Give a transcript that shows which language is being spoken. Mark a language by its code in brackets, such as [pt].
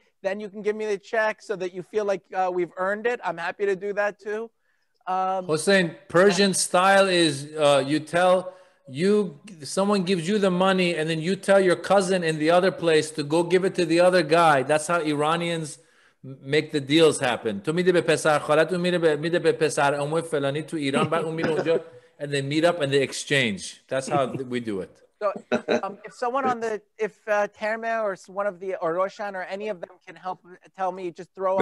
[en] Then you can give me the check so that you feel like we've earned it. I'm happy to do that too. Hossein, Persian style is someone gives you the money and then you tell your cousin in the other place to go give it to the other guy. That's how Iranians make the deals happen. [fa] تو میده به پسر خالت، اون میده به پسر عمو فلانی تو ایران، بعد اون میره اونجا [en] and they meet up and they exchange. That's how we do it. So if someone if Terme or one of the, or Roshan or any of them can help tell me, just throw up.